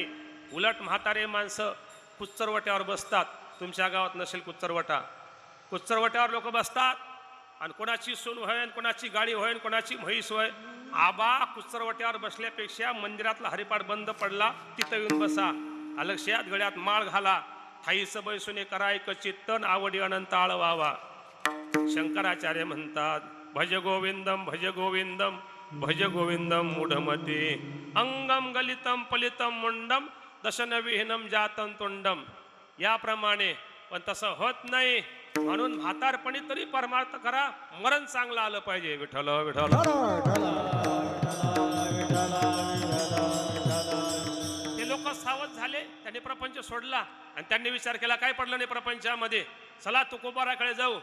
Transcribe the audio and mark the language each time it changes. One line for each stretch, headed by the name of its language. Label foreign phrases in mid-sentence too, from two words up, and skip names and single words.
Marathi: उलट म्हातारे माणसं कुच्चरवट्यावर बसतात. तुमच्या गावात नसेल कुच्चरवटा, कुच्चरवट्यावर लोक बसतात आणि कोणाची सून होय, कोणाची गाडी होय, कोणाची म्हैस होय. आबा कुच्चरवट्यावर बसल्यापेक्षा मंदिरातला हरिपाठ बंद पडला तिथं येऊन बसा. अलक्षयात गळ्यात माळ घाला. थाईचं बैसुने करायक चित्तन आवडी अनंत आळवावा.
Sanskrit: शंकराचार्य म्हणतात भज गोविंदम भज गोविंदम भज गोविंदम मूढमते अंगम गलितम पलितम मुंडम दशन विहीनम जातम तुंडम.
Marathi: याप्रमाणे. पण तसं होत नाही. म्हणून म्हातारपणी तरी परमार्थ करा, मरण चांगलं आलं पाहिजे. विठ्ठल विठ्ठल ते लोक सावध झाले, त्यांनी प्रपंच सोडला आणि त्यांनी विचार केला काय पडलं नाही प्रपंचामध्ये, चला तुकोबाराकडे जाऊ.